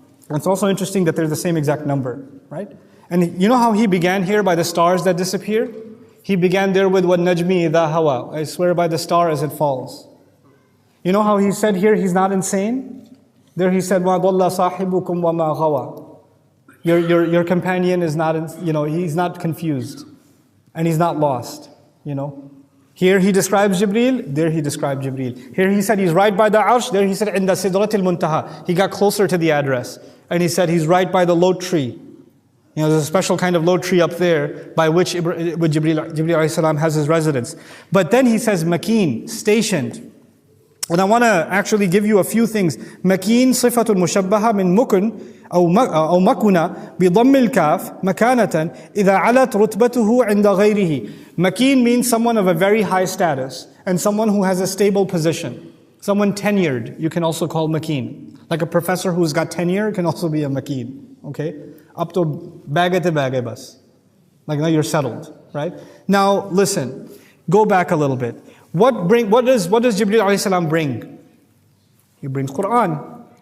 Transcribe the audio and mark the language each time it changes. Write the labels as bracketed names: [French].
[English] It's also interesting that they're the same exact number, right? And you know how he began here by the stars that disappear? He began there with [Arabic] وَالنَّجْمِ إِذَا هَوَى. [English] I swear by the star as it falls. You know how he said here he's not insane? There he said [Arabic] وَضَلَّ صَاحِبُكُمْ وَمَا غَوَى. [English] Your companion is not, he's not confused. And he's not lost, Here he describes Jibreel, there he described Jibreel. Here he said he's right by the arsh, there he said [Arabic] عند سدرة المنتهى. [English] He got closer to the address. And he said he's right by the low tree. There's a special kind of low tree up there by which Jibreel alayhi salam has his residence. But then he says Makin, stationed. And I want to actually give you a few things. [Arabic] Makin صفة مشبهة من مكن أو مكنة بضم الكاف مكانة إذا علت رتبته عند غيره. [English] Makin means someone of a very high status and someone who has a stable position. Someone tenured, you can also call Makin. Like a professor who's got tenure can also be a Makin. Okay? Up to bagate bas. Like now you're settled, right? Now listen, go back a little bit. What does Jibreel alayhi salam bring? He brings Quran.